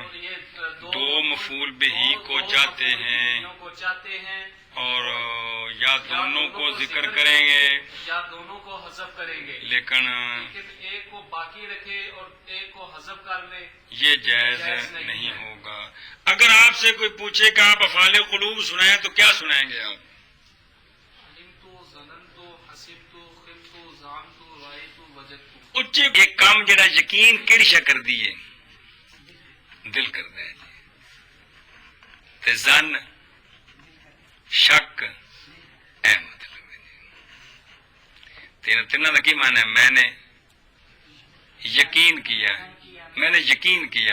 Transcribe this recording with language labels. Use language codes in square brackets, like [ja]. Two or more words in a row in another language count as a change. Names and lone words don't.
[ur] 2 مفعول بہ کو چاہتے ہیں اور یا دونوں کو ذکر کریں گے یا دونوں کو حذف کریں گے. لیکن ایک کو باقی رکھے اور ایک کو حذف کر لیں، یہ جائز نہیں ہوگا. اگر آپ سے کوئی پوچھے کہ آپ افعال قلوب سنائیں تو کیا سنائیں گے آپ؟ [ar] علمتو، ظننتو، حسبتو، خلتو، زعمتو، رأیتو، وجدتو. [pa] اچھے ایک کام جڑا یقین کیڑی شے کر دیے؟ دل کردا ہے. تے ظن، شک، اے مطلب ہے. تینوں کا کی معنی ہے؟ [ur] میں نے یقین کیا، میں نے یقین کیا.